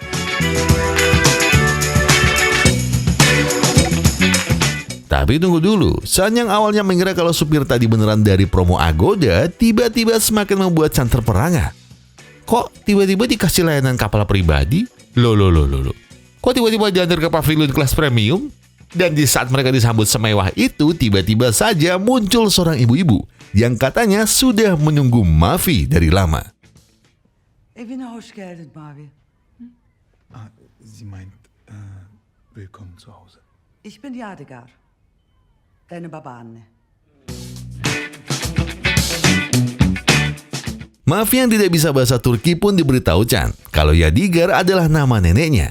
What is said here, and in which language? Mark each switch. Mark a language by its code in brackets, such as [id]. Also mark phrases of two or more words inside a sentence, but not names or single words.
[id] Tapi tunggu dulu, Chan yang awalnya mengira kalau supir tadi beneran dari promo Agoda, tiba-tiba semakin membuat Chan terperangah. Kok tiba-tiba dikasih layanan kapal pribadi? Loh. Kok tiba-tiba diantar ke pavilion kelas premium? Dan di saat mereka disambut semewah itu, tiba-tiba saja muncul seorang ibu-ibu yang katanya sudah menunggu Mavi dari lama. [tr] Evine hoş geldin Mavi. [de] Sie meint, willkommen zu Hause. Ich bin Yadigar. Deine Babaanne. [id] Mavi yang tidak bisa bahasa Turki pun diberitahu Chan kalau Yadigar adalah nama neneknya.